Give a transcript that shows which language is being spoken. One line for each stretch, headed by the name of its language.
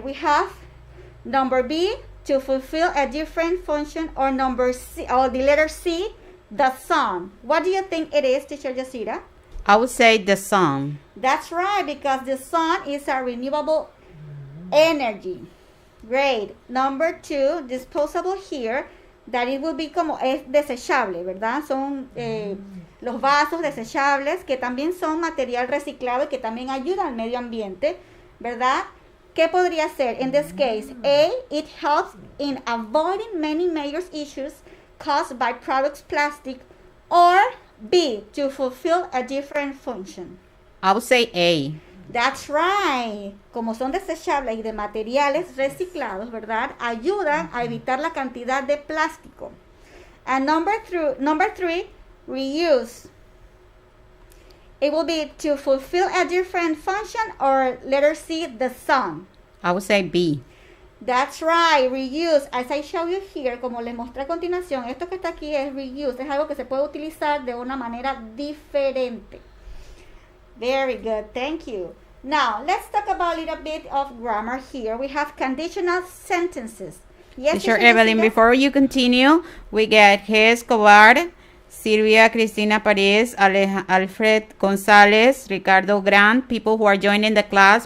English: We have number B, to fulfill a different function, or number C, or the letter C, the sun. What do you think it is, Teacher Yasira? I would say the sun. That's right, because the sun is a renewable energy. Great. Number 2, disposable here, that it will be
Spanish: como es desechable, ¿verdad? Son los vasos desechables que también son material reciclado y que también ayuda al medio ambiente, ¿verdad? ¿Qué podría ser?
English: In this case, A, it helps in avoiding many major issues caused by products plastic, or B, to fulfill a different function. I would say A. That's right.
Spanish: Como son desechables y de materiales reciclados, ¿verdad? Ayudan a evitar la cantidad de plástico.
English: And number 3, reuse. It will be to fulfill a different function, or letter C, the sun. I would say B. That's right, reuse. As I show you here,
Spanish: como les mostré a continuación, esto que está aquí es reuse. Es algo que se puede utilizar de una manera diferente.
English: Very good, thank you. Now, let's talk about a little bit of grammar here. We have conditional sentences. Yes, Teacher Teacher Evelyn, Jessica? before you continue, we get G. Escobar, Silvia Cristina Paredes, Alfred Gonzalez, Ricardo Grant, people who are joining the class.